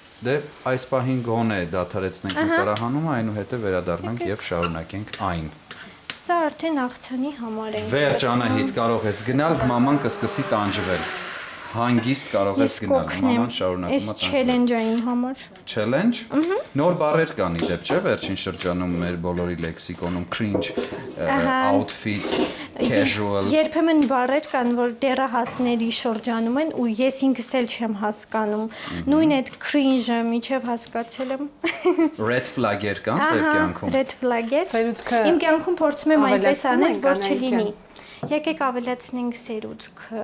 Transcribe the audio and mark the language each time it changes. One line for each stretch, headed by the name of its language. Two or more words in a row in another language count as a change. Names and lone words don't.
Armenian: Դե այս պահին գոնե դադարեցնենք նկարահանումը, այնուհետև վերադառնանք եւ շարունակենք այն։ Սա արդեն աղցանի համար է։ Վերջ Անահիտ, կարող ես գնալ, մաման կսկսի տանջվել։ Հանգիստ կարող ես գնալ, մաման շարունակում է Այս չելենջը իմ համար։ Challenge։ Նոր բառեր կան իդեպ, չէ՞, վերջին շրջանում մեր բոլորի լեքսիկոնում
English: cringe, outfit, casual։
Armenian: Երբեմն բառեր կան, որ դեռահասների շրջանում են ու ես ինքս էլ չեմ հասկանում։ Նույն այդ cringe-ը միջև հասկացել եմ։
English: Red flag-
Armenian: եր կան ձեր կյանքում։
English: Red flag-
Armenian: եր։ Սերուցքը Իմ կյանքում փորձում եմ այնպես ավելացնում անել, ենք, որ Անահիտ չլինի։ Եկեք ավելացնենք սերուցքը։